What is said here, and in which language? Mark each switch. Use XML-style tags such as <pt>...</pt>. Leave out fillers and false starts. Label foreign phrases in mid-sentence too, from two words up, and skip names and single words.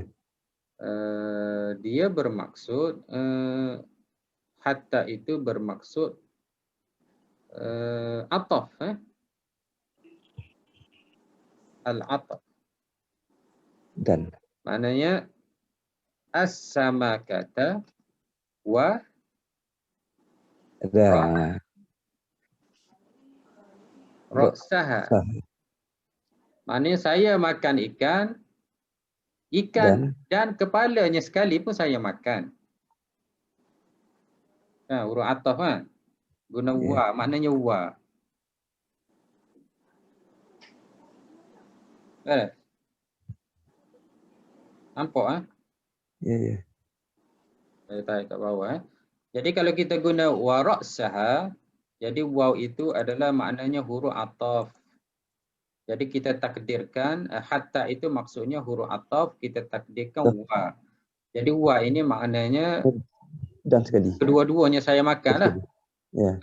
<ms>Dia bermaksud hatta itu bermaksud ataf.</ms> <ar>Al-ataf.</ar> <ms>Dan.</ms> <ar>Maknanya السمكة ورأسها.</ar> <ms>Maknanya saya makan ikan Ikan dan kepalanya sekali pun saya makan. Huruf ataf kan? Guna wa, maknanya wa. Kan? Nampak? Ya. Saya tarik kat bawah. Jadi kalau kita guna</ms> <ar>ورأسها,</ar> <ms>jadi waw itu adalah maknanya huruf ataf. Jadi kita takdirkan hatta itu maksudnya huruf ataf, kita takdirkan wa. Jadi wa ini maknanya Dan sekali. kedua-duanya saya makan lah. Ya.</ms>